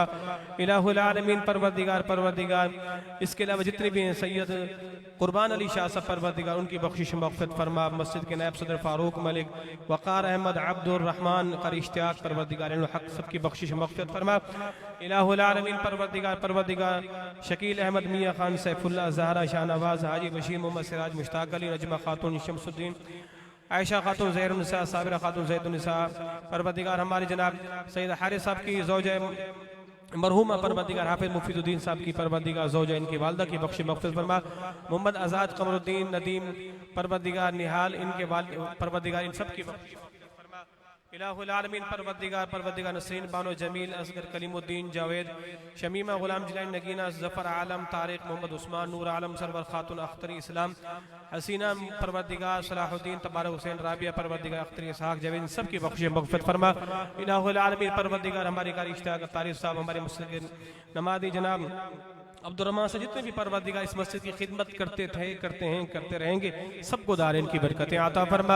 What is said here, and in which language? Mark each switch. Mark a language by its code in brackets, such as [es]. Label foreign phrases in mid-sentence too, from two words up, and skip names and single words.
[ar] إله العالمين, [ur] پروردگار اس کے علاوہ جتنے بھی ہیں، سید قربان علی شاہ صاحب پروردگار ان کی بخشش مغفرت فرما. مسجد کے نائب صدر فاروق ملک، وقار احمد، عبدالرحمٰن، قاری اشتیاق، پروردگار حق سب کی بخشش مغفرت فرما. [ar] إله العالمين, [ur] پروردگار شکیل احمد، میاں خان، سیف اللہ، زہرہ، شاہنواز، حاجی بشیر، محمد سراج، مشتاق علی، نجمہ خاتون، شمس الدین، عائشہ خاتون، زہرالنساء، صابرہ خاتون، زید النساء، پروردگار ہمارے جناب سید حارث صاحب کی زوجہ مرحومہ، پروردگار حافظ مفید الدین صاحب کی پروردگار زوجہ ان کی والدہ کی بخشش مغفرت فرما. محمد آزاد، قمرالدین، ندیم، پروردگار نہال، ان کے پروردگار ان سب کی بخشش فرما. [ar] إله العالمين, [ur] پروردگار نسرین، بانو، جمیل، اصغر، کلیم الدین، جاوید، شمیمہ، غلام جیلانی، نگینہ، ظفر عالم، طارق، محمد عثمان، نور عالم، سرور خاتون، اختری اسلام، حسینہ، پروردگار صلاح الدین، تبارک حسین، رابعہ، پروردگار اختری اسحاق، جاوید سب کی بخشش مغفرت فرما. [ar] إله العالمين, [ur] پروردگار ہمارے قاری اشتیاق طارق صاحب، ہمارے مسجد کے نمازی جناب عبدالرحمٰن سے جتنے بھی پروردگار اس مسجد کی خدمت کرتے تھے، کرتے ہیں، کرتے رہیں گے، سب کو دارین کی برکتیں عطا فرما.